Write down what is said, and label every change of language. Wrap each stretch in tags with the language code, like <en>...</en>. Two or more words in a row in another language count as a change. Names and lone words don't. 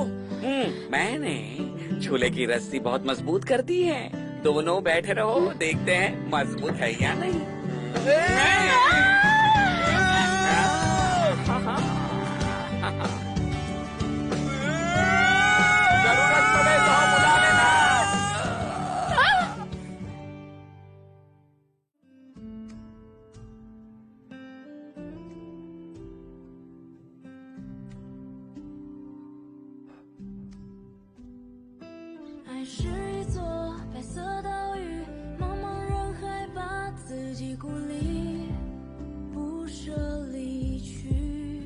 <hi>मैंने झूले की रस्सी बहुत मजबूत कर दी है। दोनों बैठे रहो, देखते हैं मजबूत है या नहीं। जरूरत पड़े तो बुला लेना।</hi> <zh>爱是一座白色岛屿，茫茫人海把自己孤立，不舍离去。</zh>